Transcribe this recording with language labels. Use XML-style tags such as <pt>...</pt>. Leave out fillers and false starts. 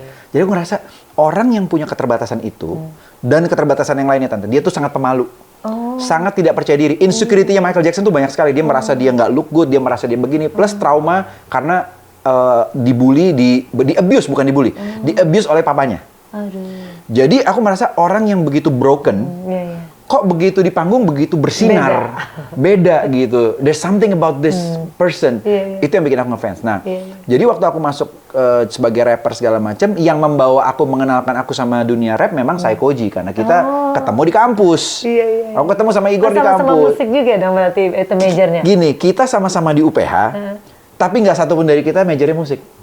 <id>Jadi aku ngerasa orang yang punya keterbatasan itu dan keterbatasan yang lainnya Tante, dia tuh sangat pemalu, sangat tidak percaya diri. Insecurity-nya Michael Jackson tuh banyak sekali. Dia merasa dia nggak</id> <en>look good,</en> <id>dia merasa dia begini, plus trauma karena dibully, di abuse bukan dibully, di abuse oleh papanya. Jadi aku merasa orang yang begitu broken. Kok begitu di panggung begitu bersinar, beda gitu.</id> <en>There's something about this person.</en> <id>Itu yang bikin aku ngefans. Nah, jadi waktu aku masuk sebagai rapper segala macam, yang membawa aku mengenalkan aku sama dunia rap memang Psycho-G, karena kita ketemu di kampus. Aku ketemu sama Igor di kampus. Sama musik juga dong berarti itu majornya. Gini, kita sama-sama di UPH, tapi nggak satupun dari kita majornya musik.</id>